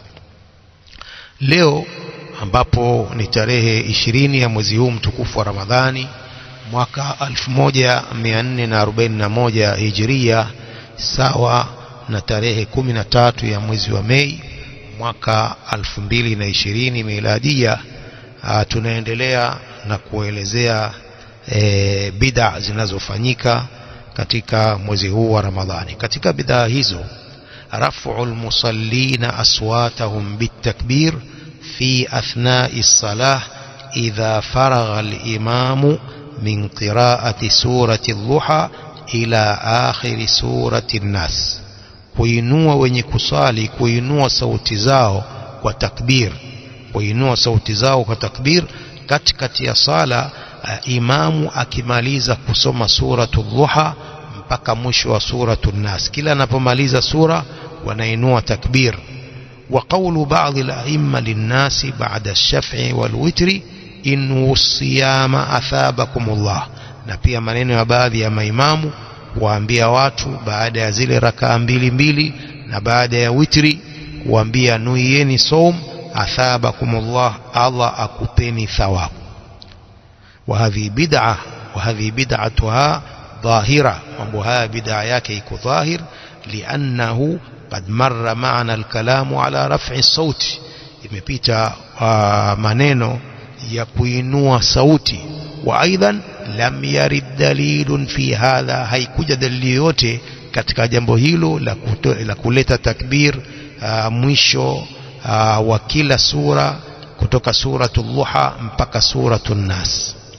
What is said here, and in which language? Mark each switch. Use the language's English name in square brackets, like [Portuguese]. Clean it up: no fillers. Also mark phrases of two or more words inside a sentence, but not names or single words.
[Swahili] Leo ambapo ni tarehe 20 ya mwezi huu mtukufu wa Ramadhani mwaka 1441 Hijria, sawa na tarehe 13 ya mwezi wa Mei mwaka 2020 Miladia, tunaendelea na kuelezea bid'a zinazofanyika katika mwezi huu wa Ramadhani. Katika bid'a hizo, [Arabic] رفع المصلين أصواتهم بالتكبير في أثناء الصلاة إذا فرغ الإمام من قراءة سورة الضحى إلى آخر سورة الناس. [Swahili] Kuinua wenye kusali, kuinua sauti zao kwa takbir, kuinua sauti zao kwa takbir katikati ya sala, imamu akimaliza kusoma suratu dhuha mpaka mwisho wa suratu an-nas. Kila anapomaliza sura wanainua takbir. [Arabic] وقول بعض الأئمة للناس بعد الشفع والوتر انووا الصيام أثابكم الله. [Swahili] Na pia maneno ya baadhi ya maimamu kuambia watu baada ya zile rakaa mbili na baada ya witri kuambia nuieni saum, athabakumullah, Allah akupeni thawabu. [Arabic] وهذه بدعة وهذه بدعتها ظاهرة, [Swahili] mambo haya bid'a yake iko dhahir, [Arabic] لأنه قد مر معنا الكلام على رفع الصوت, [Swahili] imepita maneno ya kuinua sauti. [Arabic] وأيضا لم يرد دليل في هذا, [Swahili] haikuja dalili yote katika jambo hilo la kuleta takbir mwisho wa kila sura kutoka suratul Duha mpaka suratul Nas.